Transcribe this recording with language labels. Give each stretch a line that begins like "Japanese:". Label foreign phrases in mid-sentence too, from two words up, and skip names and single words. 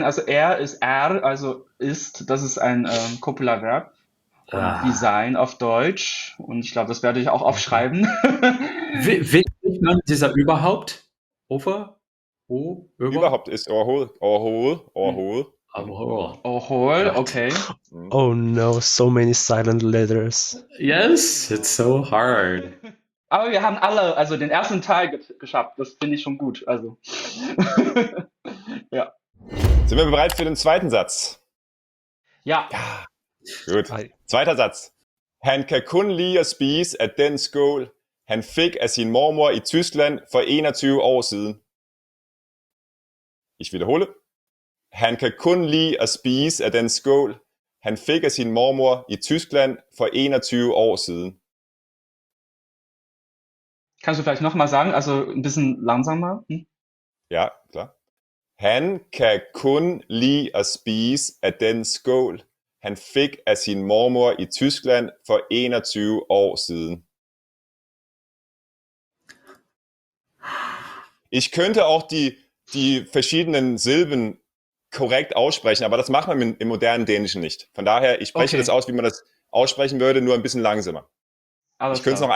German: Also er ist er, also ist, das ist ein Kopula-Verb. Und Design auf Deutsch. Und ich glaube, das werde ich auch aufschreiben. Wie spricht man dieser überhaupt? überhaupt ist Orhol. Ohol, okay.
English: Oh no, so many silent letters. Yes, it's so hard.
German: Aber wir haben alle, also den ersten Teil geschafft. Das finde ich schon gut. Also. Ja. Sind wir bereit für den zweiten Satz? Ja. Gut. Ei. Zweiter Satz.
Danish: Han kan kun lide at spise af den skål, han fik af sin mormor i Tyskland for 21 år siden.
German: Ich wiederhole.
Danish: Han kan kun lide at spise af den skål, han fik af sin mormor i Tyskland for 21 år siden.
German: Kannst du vielleicht nochmal sagen? Also ein bisschen langsamer. Ja, klar.
Danish: Han kan kun lide at spise af den skål, han fik af sin mormor i Tyskland for 21 år siden.
German: Ich könnte auch die verschiedenen Silben korrekt aussprechen, aber das macht man im modernen Dänischen nicht. Von daher, ich spreche das aus, wie man das aussprechen würde, nur ein bisschen langsamer. Alles Ich könnte es noch